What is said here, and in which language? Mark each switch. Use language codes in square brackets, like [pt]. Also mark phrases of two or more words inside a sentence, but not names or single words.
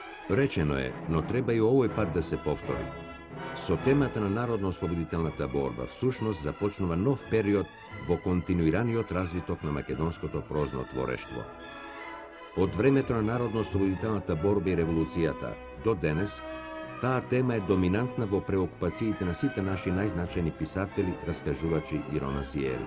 [mk] Речено е, но треба и овој пад да се повтори. Со темата на народно-ослободителната борба, всушност започнува нов период во континуираниот развиток на македонското прозно творештво. Од времето на народно-ослободителната борба и револуцијата до денес, таа тема е доминантна во преокупациите на сите наши најзначајни писатели, раскажувачи и романсиери.